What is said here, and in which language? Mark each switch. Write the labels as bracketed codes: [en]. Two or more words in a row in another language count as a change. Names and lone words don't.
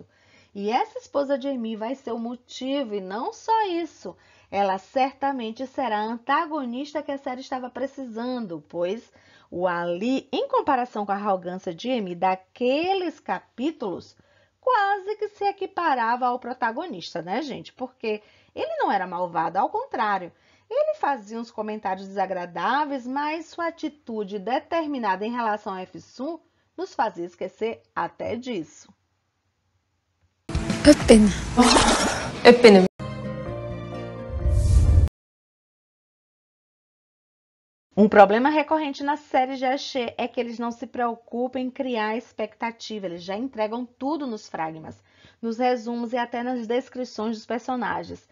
[pt] E essa esposa de Amy vai ser o motivo, e não só isso, ela certamente será a antagonista que a série estava precisando, pois o Ali, em comparação com a arrogância de Amy daqueles capítulos, quase que se equiparava ao protagonista, né, gente? Porque ele não era malvado, ao contrário. Ele fazia uns comentários desagradáveis, mas sua atitude determinada em relação a Efsun nos fazia esquecer até disso. [tr] Öp beni. Öp beni. [pt] Um problema recorrente na série de Aisha é que eles não se preocupam em criar expectativa, eles já entregam tudo nos fragmas, nos resumos e até nas descrições dos personagens.